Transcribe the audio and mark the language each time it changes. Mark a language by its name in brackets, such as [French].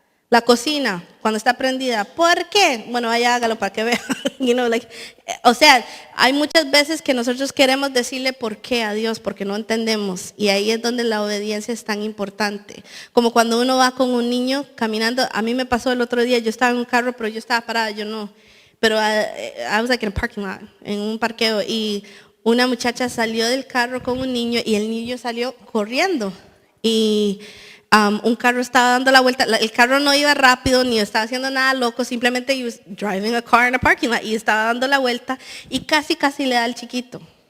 [Spanish] La cocina, cuando está prendida, ¿por qué? Bueno, vaya, hágalo para que vea. O sea, hay muchas veces que nosotros queremos decirle por qué a Dios, porque no entendemos. Y ahí es donde la obediencia es tan importante. Como cuando uno va con un niño caminando. A mí me pasó el otro día, yo estaba en un carro, pero yo estaba parada, yo no. [English] Pero I was like in a parking lot, [Spanish] en un parqueo. Y una muchacha salió del carro con un niño y el niño salió corriendo. Y un carro estaba dando la vuelta, el carro no iba rápido ni estaba haciendo nada loco, simplemente [English] he was driving a car in a parking lot [Spanish] y estaba dando la vuelta y casi le da al chiquito.